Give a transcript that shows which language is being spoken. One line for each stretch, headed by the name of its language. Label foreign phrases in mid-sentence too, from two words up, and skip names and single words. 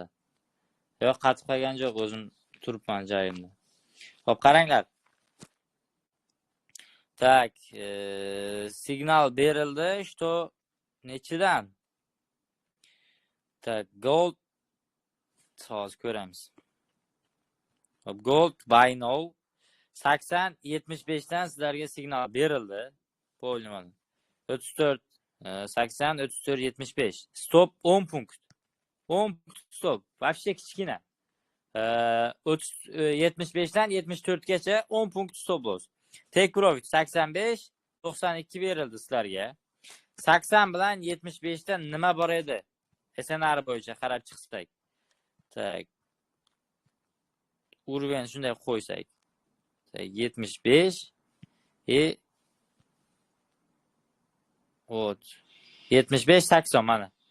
Uzbek: Yo'q, qatib qolgan yo'q, o'zim turibman joyimda. Xo'p, qaranglar. Tak, signal berildi, что nechidan? Tak, gold hozir ko'ramiz. Hop,
English: gold buy now
Uzbek: 80-75 dan sizlarga signal berildi. Bo'ldi. 34 80 34 75. Stop 10 punkt. 10 punkt stop. Вообще kichkina. 75 dan 74 gacha 10 punkt
English: stop loss. Take profit
Uzbek: 85 92 berildi sizlarga. 80 bilan 75 dan nima bor edi? SNR bo'yicha qarab chiqsak. Tak. Urgan shunday qo'ysak. 75 75 80 mana.